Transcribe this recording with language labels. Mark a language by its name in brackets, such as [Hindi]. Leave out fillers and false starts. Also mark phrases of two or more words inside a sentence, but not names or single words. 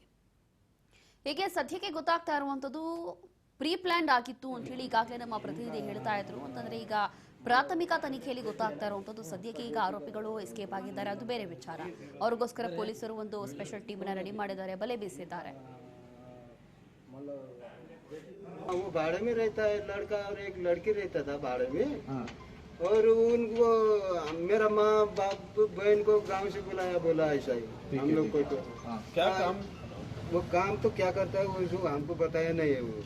[Kannada] ಹೀಗೆ ಸದ್ಯಕ್ಕೆ ಗೊತ್ತಾಗ್ತಾ ಇರುವಂತದ್ದು [English] pre planned [Kannada] ಆಗಿತ್ತು ಅಂತ ಹೇಳಿ ಈಗಾಗಲೇ ನಮ್ಮ ಪ್ರತಿನಿಧಿ ಹೇಳ್ತಾ ಇದ್ರು. ಅಂತಂದ್ರೆ ಈಗ ಪ್ರಾಥಮಿಕ ತನಿಖೆಯಲ್ಲಿ ಗೊತ್ತಾಗ್ತಾ ಇರುವಂತದ್ದು ಸದ್ಯಕ್ಕೆ ಈಗ ಆರೋಪಿಗಳು ಎಸ್ಕೇಪ್ ಆಗಿದ್ದಾರೆ, ಅದು ಬೇರೆ ವಿಚಾರ. ಅವ್ರಿಗೋಸ್ಕರ ಪೊಲೀಸರು ಒಂದು [English] special team [Kannada] ನ ರೆಡಿ ಮಾಡಿದ್ದಾರೆ, ಬಲೆ ಬೀಸಿದ್ದಾರೆ. [Hindi] वो भाड़े में रहता है लड़का और एक लड़की रहता था भाड़े में। और उनको मेरा माँ बाप बहन को गांव से बुलाया, बोला ऐसा ही हम लोग को। तो क्या काम वो काम तो क्या करता है वो हमको बताया नहीं है वो।